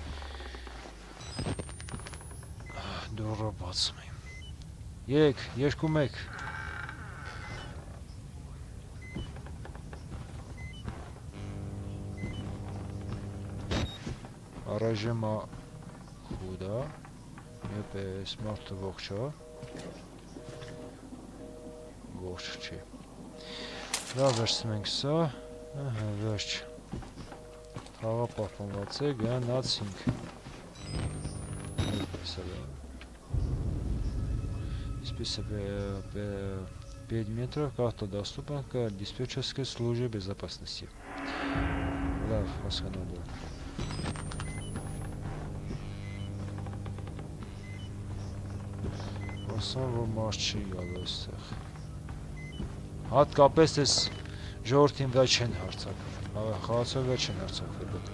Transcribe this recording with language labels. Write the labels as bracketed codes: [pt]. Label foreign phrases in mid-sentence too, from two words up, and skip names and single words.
[hy] դուռը բացում եմ Եկ, երկու մեկ Առայժմ խուդա Եպ ես մարդը ողջ է Ողջ չի Լավ վերցնում ենք սա Վերջ Խաղը պահպանված է գնացինք [ru] Список предметов, карта доступа к диспетчерской службе безопасности. [hy] Лав, հասկանալի է Ասան, որ մարդ չի գալու այստեղ Հատկապես այս ժողովրդին վրա չեն հարձակվել Խաղացող վրա չեն հարձակվել